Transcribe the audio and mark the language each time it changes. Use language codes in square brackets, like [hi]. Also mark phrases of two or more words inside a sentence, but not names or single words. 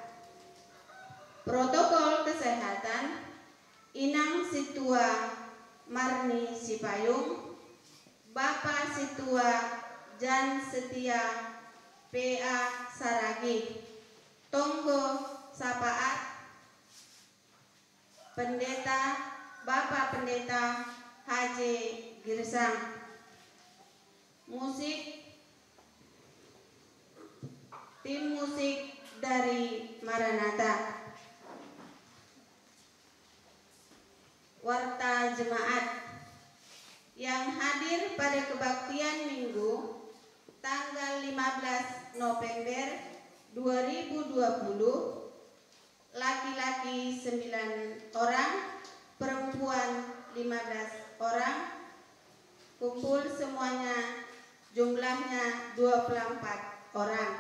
[id] Protokol kesehatan Inang Situa Marni Sipayung, Bapak Situa Jan Setia PA Saragi, Tonggo Sapaat, Pendeta Bapak Pendeta HJ Girsang. Musik tim musik dari Maranatha. Warta jemaat yang hadir pada kebaktian Minggu tanggal 15 November 2020, laki-laki 9 orang, perempuan 15 orang, kumpul semuanya jumlahnya 24 orang.